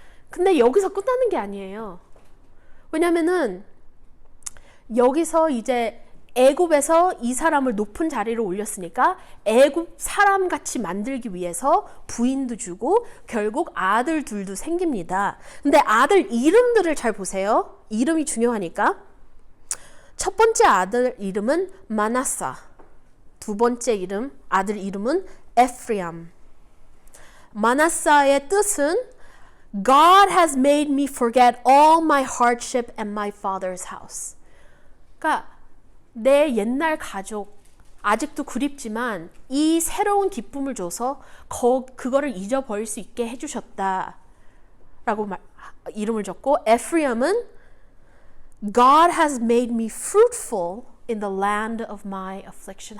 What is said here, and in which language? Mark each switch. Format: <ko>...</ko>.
<ko>근데 여기서 끝나는 게 아니에요. 왜냐면은 여기서 이제 애굽에서 이 사람을 높은 자리로 올렸으니까 애굽 사람 같이 만들기 위해서 부인도 주고 결국 아들 둘도 생깁니다. 근데 아들 이름들을 잘 보세요. 이름이 중요하니까. 첫 번째 아들 이름은 마나사. 두 번째 아들 이름은 에프레임. 마나사의 뜻은</ko> <en>God has made me forget all my hardship and my father's house.</en> <ko>그러니까 내 옛날 가족 아직도 그립지만 이 새로운 기쁨을 줘서 그거를 잊어버릴 수 있게 해주셨다 라고 이름을 줬고, 에프레임은</ko> <en>God has made me fruitful in the land of my affliction.</en>